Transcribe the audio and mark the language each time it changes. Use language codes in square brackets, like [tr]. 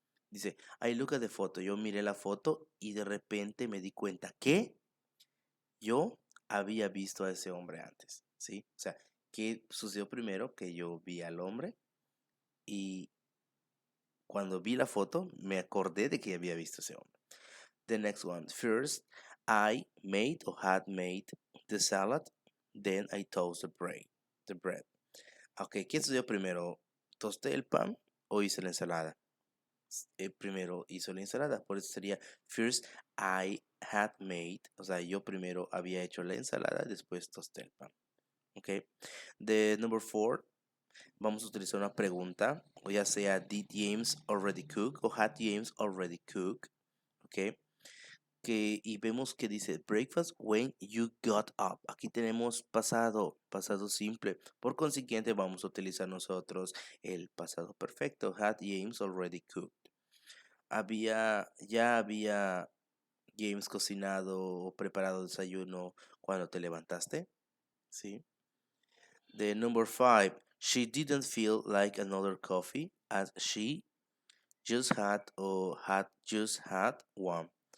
[es] Dice, [en] I look at the photo, [es] yo miré la foto y de repente me di cuenta que yo había visto a ese hombre antes, ¿sí? O sea, ¿qué sucedió primero? Que yo vi al hombre y cuando vi la foto me acordé de que había visto a ese hombre. [en] The next one, first, I made or had made the salad. Then I toast the bread. Ok, [es] ¿qué sucedió primero? ¿Tosté el pan o hice la ensalada? Primero hizo la ensalada, por eso sería [en] first I had made, [es] o sea, yo primero había hecho la ensalada, después tosté el pan. [en] Ok, the number four, [es] vamos a utilizar una pregunta, o ya sea [en] did James already cook o had James already cook. Ok, [es] y vemos que dice [en] breakfast when you got up. [es] Aquí tenemos pasado simple. Por consiguiente, vamos a utilizar nosotros el pasado perfecto. [en] Had James already cooked. [es] Ya había James cocinado o preparado desayuno cuando te levantaste. Sí. [en] The number five, she didn't feel like another coffee as she just had or had just had one.